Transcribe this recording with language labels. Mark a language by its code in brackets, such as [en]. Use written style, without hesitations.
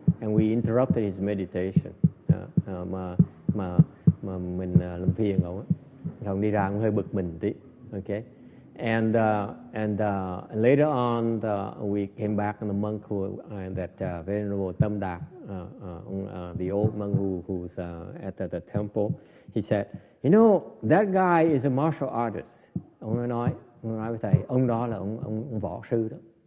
[en] And we interrupted his meditation. [vi] Mà mình làm phiền ông đi ra ông hơi bực mình tí. [en] Okay. And later on, we came back, and the monk that Venerable Tâm Đạt, the old monk who's at the temple, he said, that guy is a martial artist. [vi] Ông nói với thầy, ông đó là ông võ sư đó.